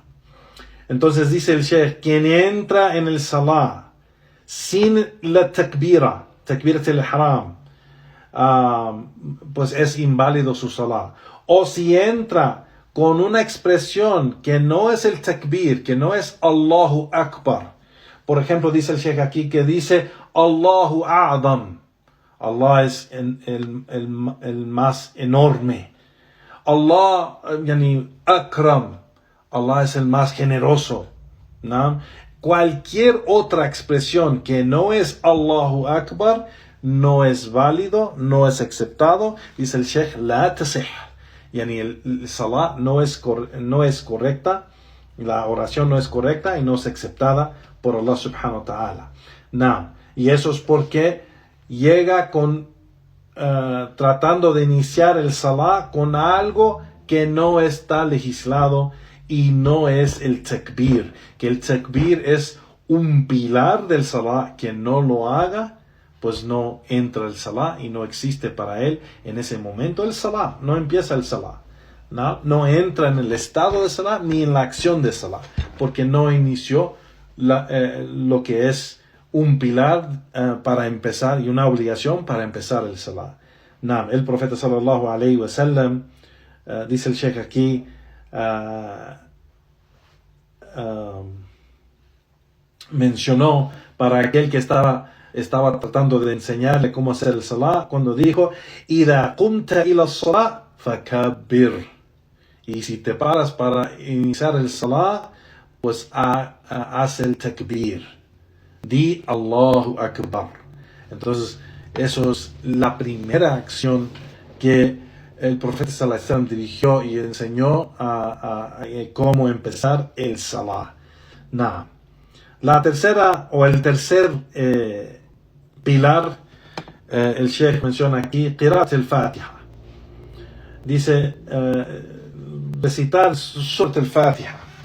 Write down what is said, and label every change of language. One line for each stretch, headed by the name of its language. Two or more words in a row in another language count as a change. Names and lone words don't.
Spanish: Entonces dice el Sheikh, quien entra en el salah sin la
Arabic: تكبيرة الإحرام,
Spanish: pues es inválido su salah. O si entra con una expresión que no es el takbir, que no es
Arabic: الله أكبر.
Spanish: Por ejemplo, dice el Sheikh aquí que dice
Arabic: الله أعظم.
Spanish: Allah es el más enorme.
Arabic: الله أكرم.
Spanish: Allah es el más generoso, ¿no? Cualquier otra expresión que no es
Arabic: الله أكبر
Spanish: no es válido, no es aceptado. Dice el Sheikh,
Arabic: لا تصح.
Spanish: El salah no es correcta, la oración no es correcta y no es aceptada por Allah
Arabic: سبحانه وتعالى.
Spanish: No. Y eso es porque llega tratando de iniciar el salah con algo que no está legislado, y no es el takbir, que el takbir es un pilar del salah. Quien no lo haga, pues no entra el salah y no existe para él en ese momento el salah, no empieza el salah, no entra en el estado de salah ni en la acción de salah, porque no inició lo que es un pilar para empezar y una obligación para empezar el salah. El profeta
Arabic: صلى الله عليه وسلم,
Spanish: dice el Sheikh aquí, mencionó para aquel que estaba tratando de enseñarle cómo hacer el salah, cuando dijo
Arabic: إِذَا قُمْتَ إِلَى الصَّلَاةِ فَكَبِّرْ,
Spanish: y si te paras para iniciar el salah, pues haz el takbir, di
Arabic: الله أكبر.
Spanish: Entonces eso es la primera acción que el profeta
Arabic: صلى الله عليه وسلم
Spanish: dirigió y enseñó a cómo empezar el salah. La tercera o el tercer pilar, el Sheikh menciona aquí
Arabic: قراءة الفاتحة.
Spanish: Dice recitar Surat al-Fatiha.